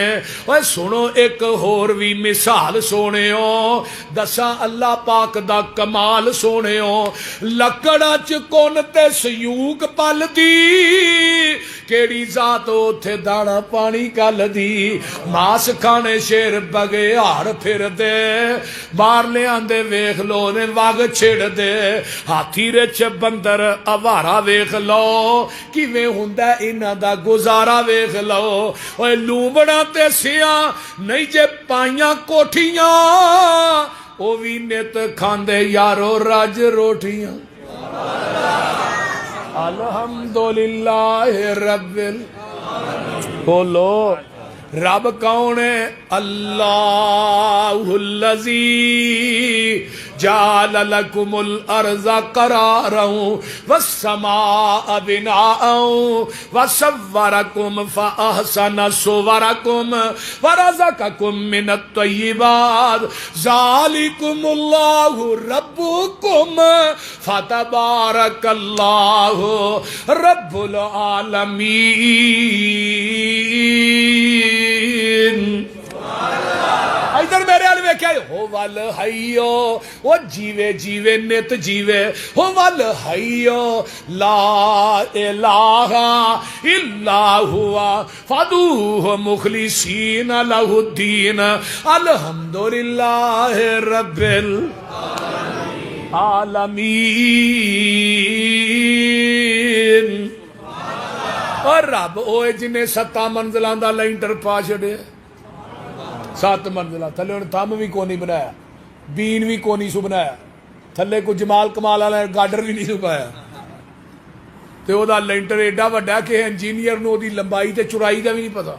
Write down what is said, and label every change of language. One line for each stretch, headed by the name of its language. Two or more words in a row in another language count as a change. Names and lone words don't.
Punjabi: ਓਏ ਸੁਣੋ ਇੱਕ ਹੋਰ ਵੀ ਮਿਸਾਲ ਸੋਹਣਿਓ ਦੱਸਾਂ ਅੱਲਾਹ ਪਾਕ ਦਾ ਕਮਾਲ ਸੋਹਣਿਓ ਲੱਕੜਾਂ ਚ ਕੁਣ ਤੇ ਸਿਉਂਕ ਪਲਦੀ ਕੇਹੜੀ ਜ਼ਾਤ ਉੱਥੇ ਦਾਣਾ ਪਾਣੀ ਘੱਲਦੀ ਮਾਸ ਖਾਣੇ ਸ਼ੇਰ ਬਘਿਆੜ ਫਿਰਦੇ ਬਾਹਰ ਲਿਆਂਦੇ ਵੇਖ ਲੋ ਨੇ ਵੱਗ ਛਿੜਦੇ ਹਾਥੀ ਰਿੱਛ ਬਾਂਦਰ ਆਵਾਰਾ ਵੇਖ ਲੋ ਕਿਵੇਂ ਹੁੰਦਾ ਇਨ੍ਹਾਂ ਦਾ ਗੁਜ਼ਾਰਾ ਵੇਖ ਲੋ। ਓਏ ਲੂੰਬੜਾਂ ਤੇ ਸਿਆਂ ਨਹੀਂ ਜੇ ਪਾਈਆਂ ਕੋਠੀਆਂ ਉਹ ਵੀ ਨਿੱਤ ਖਾਂਦੇ ਯਾਰੋ ਰੱਜ ਰੋਟੀਆਂ।
Arabic: الحمد لله رب
Punjabi: ਬੋਲੋ ਰੱਬ ਕੌਣ ਹੈ ਅੱਲਾਹੁੱਲਜ਼ੀ
Arabic: جعل لكم الأرض قرارا والسماء بناء وصوركم فأحسن صوركم ورزقكم من الطيبات ذلكم الله ربكم فتبارك الله رب العالمين.
Punjabi: ਇੱਧਰ ਮੇਰੇ ਵੱਲ ਵੇਖਿਆ ਹੋ ਵੱਲ ਹਈਓ ਓ ਜੀਵੇ ਜੀਵੇ ਨਿੱਤ ਜੀਵੇ ਹੋ ਵੱਲ ਹਈਓ
Arabic: لا إله إلا هو فادعوه مخلصين له الدين الحمد لله رب العالمين.
Punjabi: ਔਰ ਰੱਬ ਓਏ ਜਿਨ੍ਹੇਂ 7 ਮੰਜ਼ਿਲਾਂ ਦਾ ਲੈਂਟਰ ਪਾ ਛੱਡੇ 7 ਮੰਜ਼ਿਲਾ ਥੱਲੇ ਉਨ੍ਹੇਂ ਥੰਮ੍ਹ ਵੀ ਕੋਨੀ ਬਣਾਇਆ ਬੀਮ ਵੀ ਕੋਨੀ ਸੂ ਬਣਾਇਆ ਥੱਲੇ ਕੋਈ ਜਮਾਲ ਕਮਾਲ ਵਾਲਾ ਗਾਡਰ ਵੀ ਨਹੀਂ ਸੂ ਪਾਇਆ ਤੇ ਓਹਦਾ ਲੈਂਟਰ ਏਡਾ ਵੱਡਾ ਕਿ ਇੰਜੀਨੀਅਰ ਨੂੰ ਓਹਦੀ ਲੰਬਾਈ ਤੇ ਚੌੜਾਈ ਦਾ ਵੀ ਨਹੀਂ ਪਤਾ।